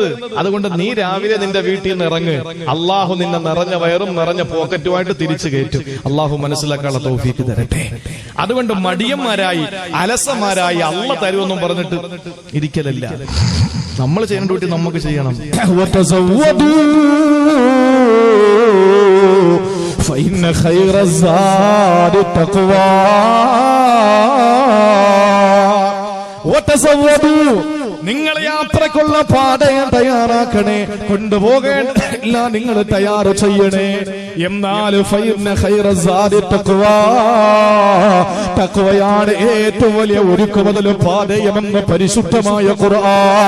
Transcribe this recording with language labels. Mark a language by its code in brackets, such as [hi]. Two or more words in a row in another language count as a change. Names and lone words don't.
[ml] അതുകൊണ്ട് നീ രാവിലെ നിന്റെ വീട്ടിൽ നിന്ന് ഇറങ്ങ്, അള്ളാഹു നിന്നെ നിറഞ്ഞ വയറും നിറഞ്ഞ പോക്കറ്റുമായിട്ട് തിരിച്ചു കയറ്റും. അള്ളാഹു മനസ്സിലാക്കാനുള്ള തൗഫീക്ക് തരട്ടെ. അതുകൊണ്ട് മടിയന്മാരായി അലസന്മാരായി അള്ള തരുമെന്നും പറഞ്ഞിട്ട് ഇരിക്കലല്ല. നമ്മൾ ചെയ്യേണ്ട ഡ്യൂട്ടി നമുക്ക് ചെയ്യണം. [ar] فإن خير الزاد التقوى وتزودوا. [ml] നിങ്ങൾ യാത്രക്കുള്ള പാതയെ തയ്യാറാക്കണേ, കൊണ്ടുപോകേണ്ട എല്ലാം നിങ്ങൾ തയ്യാർ ചെയ്യണേ. എന്നാൽ തഖ്വയാണ് ഏറ്റവും വലിയ ഒരുക്കുമുതൽ പാതയമെന്ന് പരിശുദ്ധമായ ഖുർആൻ.